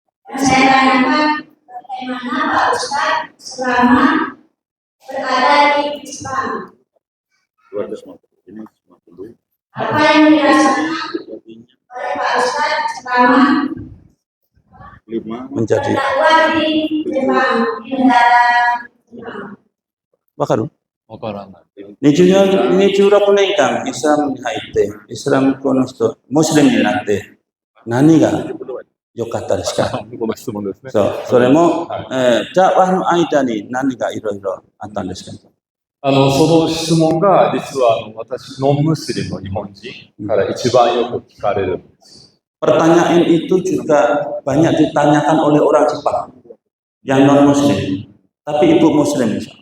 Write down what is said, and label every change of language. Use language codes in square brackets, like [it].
[id] Yang saya tanyakan, bagaimana Pak Ustaz selama berada di Islam? 250. Apa yang dirasakan oleh Pak Ustaz selama menjadi berdakwah di Jepang, di negara Jepang? [ja] Wakaru. わからない。 26年間イスラムに入ってイスラム教の人ムスリムになって何が良かったですか？この質問ですね。それもダワの間に何がいろいろあったんですか？その質問が実は私ノンムスリムの日本人から一番よく聞かれるんです。 [id] Pertanyaan itu juga banyak ditanyakan oleh orang Jepang yang non muslim, tapi ibu muslim.